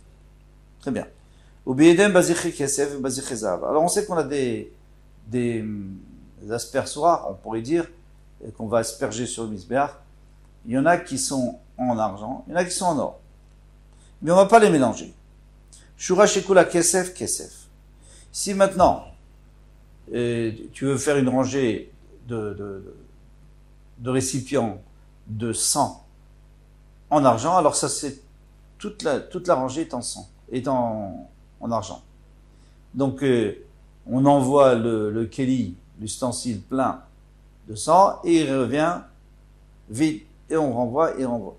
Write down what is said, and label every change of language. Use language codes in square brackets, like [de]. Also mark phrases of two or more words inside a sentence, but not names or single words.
[fr] Très bien. Alors on sait qu'on a des aspersoirs, on pourrait dire, qu'on va asperger sur le misbéach. Il y en a qui sont en argent, il y en a qui sont en or. Mais on ne va pas les mélanger. [he] שורה שכולה כסף, כסף. [fr] Si maintenant, tu veux faire une rangée de récipients de sang en argent, alors ça c'est toute la rangée est en sang, est en argent. Donc on envoie le keli, l'ustensile plein de sang, et il revient vide, et on renvoie et on renvoie.